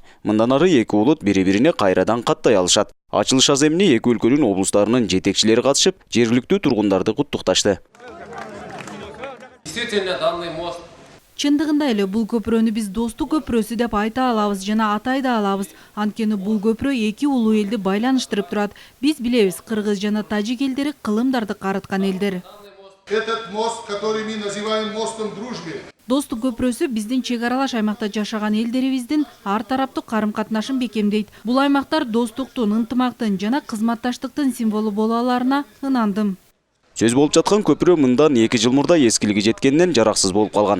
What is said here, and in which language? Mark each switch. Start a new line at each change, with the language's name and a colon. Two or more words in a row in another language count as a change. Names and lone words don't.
Kyrgyz: Мындан ары эки улут бири-бирине кайрадан каттай алышат. Ачылыш аземине эки өлкөнүн облустарынын жетекчилери катышып, жергиликтүү тургундарды куттукташты.
Russian: Действительно, данный мост
Kyrgyz: Чындыгында эле бул көпүрөнү биз достук көпүрөсү деп айта алабыз жана атай да алабыз. Анткени бул көпүрө эки улуу элди байланыштырып турат. Биз билебиз, кыргыз жана тажик элдери кылымдарды карыткан элдер.
Russian: Этот мост, который мы называем мостом дружбы.
Kyrgyz: Достук көпүрөсү биздин чек аралаш аймакта жашаган элдерибиздин ар тараптуу карым-катнашын бекемдейт. Бул аймактар достуктун, ынтымактын жана кызматташтыктын символу боло аларына ынандым. Сөз болуп жаткан көпүрө мындан 2 жыл мурда эскилиги жеткенден жараксыз болуп калган.